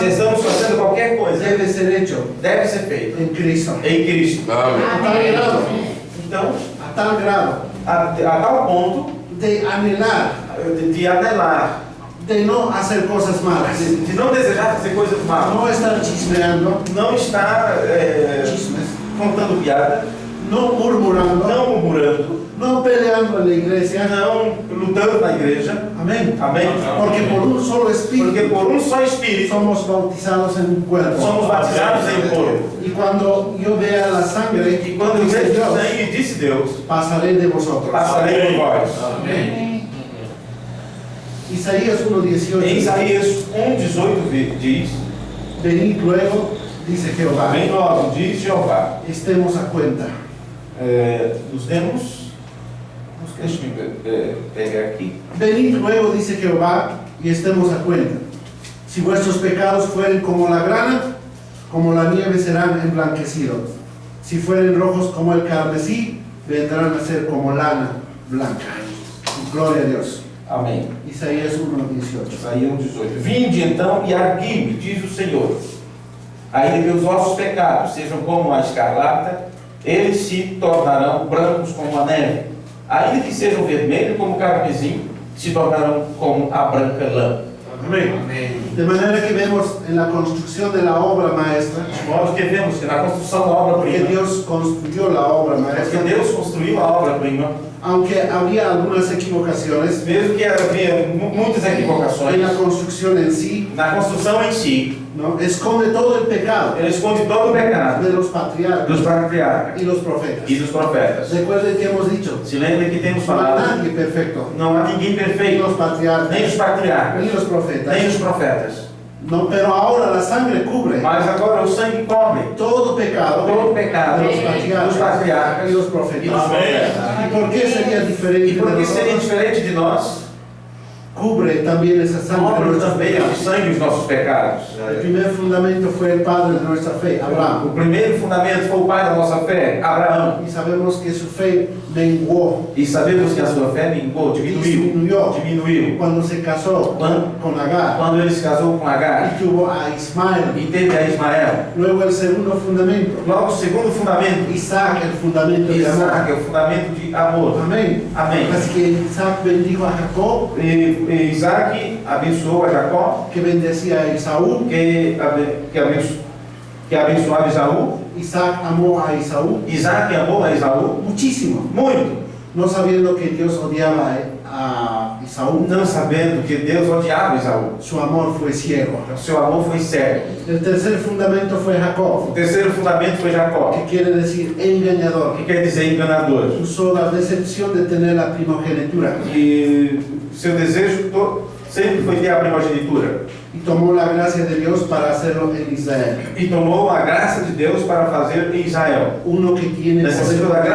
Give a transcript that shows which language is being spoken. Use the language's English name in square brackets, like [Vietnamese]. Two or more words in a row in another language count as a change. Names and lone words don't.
[Portuguese] se estamos fazendo qualquer coisa, [Spanish] debe ser hecho [Portuguese] deve ser feito [Spanish] en Cristo. [Portuguese] em Cristo. [Spanish] A tal grado, [Portuguese] Então, [Spanish] a tal grado [Portuguese] a tal ponto [Spanish] de anhelar, [Portuguese] de anelar, [Spanish] de no hacer cosas malas, [Portuguese] de não desejar fazer coisas malas, [Spanish] no estar chismeando, [Portuguese] não estar [Spanish] chismes, [Portuguese] contando piada, [Spanish] no murmurando, [Portuguese] não murmurando, [Spanish] no peleando en la iglesia. [Portuguese] não lutando na igreja. [Spanish] Amén. [Portuguese] Amém? [Spanish] Porque por un solo [Portuguese] Porque [Spanish] espíritu [Portuguese] por um só Espírito [Spanish] somos bautizados en un cuerpo. [Portuguese] somos batizados em corpo. [Spanish] Y cuando yo vea la sangre, [Portuguese] E quando eu [Spanish] dice [Portuguese] vejo o [Spanish] Dios, [Portuguese] sangue, disse Deus, [Spanish] pasaré de vosotros. [Portuguese] passarei por vós. [Spanish] Isaías [Portuguese] Em 1:18 Isaías 1:18 diz: [Spanish] venid luego, dice Jehová, [Portuguese] Bem nós, diz Jeová, [Spanish] estemos a cuenta. [Portuguese] nos demos. Deixa-me pegar aqui. [Spanish] Venid luego, dice Jehová, y estemos a cuenta. Si vuestros pecados fueren como la grana, como la nieve serán emblanquecidos. Si fueren rojos como el carmesí, vendrán a ser como lana blanca. Gloria a Dios. [Portuguese] Amém. [Spanish] Isaías 1:18. [Portuguese] Isaías 1:18. Vinde então e argui-me, diz o Senhor. Ainda que os vossos pecados sejam como a escarlata, eles se tornarão brancos como a neve. Ainda que sejam vermelhos como o carmesim, se tornarão como a branca lã. [Spanish] Amén. De manera que vemos en la construcción de la obra maestra, [Portuguese] De modo que vemos que na construção da que obra-prima, [Spanish] Dios construyó la obra porque maestra, [Portuguese] Deus construiu a obra-prima, [Spanish] aunque había algunas equivocaciones [Portuguese] mesmo que havia muitas [Spanish] en [Portuguese] equivocações, [Spanish] la construcción en sí, [Portuguese] na construção em si, [Spanish] ¿no? Esconde todo el pecado [Portuguese] ele esconde todo o pecado [Spanish] de los patriarcas [Portuguese] dos patriarcas [Spanish] y los profetas. [Portuguese] e dos profetas. [Spanish] Recuerden que hemos dicho, [Portuguese] Se lembrem que temos [Spanish] no hay [Portuguese] falado, [Spanish] nadie perfecto, [Portuguese] não há ninguém [Spanish] ni [Portuguese] perfeito, [Spanish] los patriarcas, [Portuguese] nem os patriarcas, [Spanish] ni los profetas, [Portuguese] nem os profetas. [Spanish] no, pero ahora la sangre cubre [Portuguese] Mas agora o sangue cobre [Spanish] todo pecado [Portuguese] todo o pecado [Spanish] de los [Portuguese] dos [Spanish] patriarcas [Portuguese] patriarcas [Spanish] y los [Portuguese] e [Spanish] profetas. [Portuguese] dos profetas. [Spanish] ¿Y por qué sería diferente [Portuguese] E [Spanish] de [Portuguese] por que seria [Spanish] nosotros? [Portuguese] diferente de nós? [Spanish] Cubre también esa sangre [Portuguese] Cobre [Spanish] nuestros [Portuguese] também o [Spanish] pecados. [Portuguese] sangue dos nossos pecados. [Spanish] El primer fundamento fue el padre de nuestra fe, Abraham. [Portuguese] O primeiro fundamento foi o pai da nossa fé, Abraão. [Spanish] Y sabemos que su fe menguó, [Portuguese] E sabemos que a sua fé minguou, [Spanish] disminuyó [Portuguese] diminuiu. [Spanish] cuando se casó con Agar [Portuguese] Quando ele se casou com Agar [Spanish] y tuvo a Ismael. [Portuguese] e teve a Ismael. [Spanish] Luego el segundo fundamento, [Portuguese] Logo, o segundo fundamento, [Spanish] Isaac, el fundamento de amor. [Portuguese] Isaac, é o fundamento de amor. [Spanish] Amén. [Portuguese] Amém. [Spanish] Así que Isaac bendijo a Jacob, [Portuguese] E Isaac abençoou a Jacó, [Spanish] que bendecía a Esaú. [Portuguese] que abençoava Esaú. [Spanish] Isaac amó a Esaú [Portuguese] Isaac amou a Esaú [Spanish] muchísimo, [Portuguese] muito, [Spanish] no sabiendo que Dios odiaba a Esaú. [Portuguese] não sabendo que Deus odiava Esaú. [Spanish] Su amor fue ciego. [Portuguese] O seu amor foi cego. [Spanish] El tercer fundamento fue [Portuguese] O [Spanish] Jacob, [Portuguese] terceiro fundamento foi Jacó, [Spanish] que quiere decir engañador. [Portuguese] que quer dizer enganador. [Spanish] Usó la decepción de tener la primogenitura [Portuguese] E seu desejo sempre foi ter a primogenitura. [Spanish] y tomó la gracia de Dios para hacerlo en Israel. [Portuguese] E tomou a graça de Deus para fazer em Israel. [Spanish] Uno que tiene [Portuguese] Necessitou da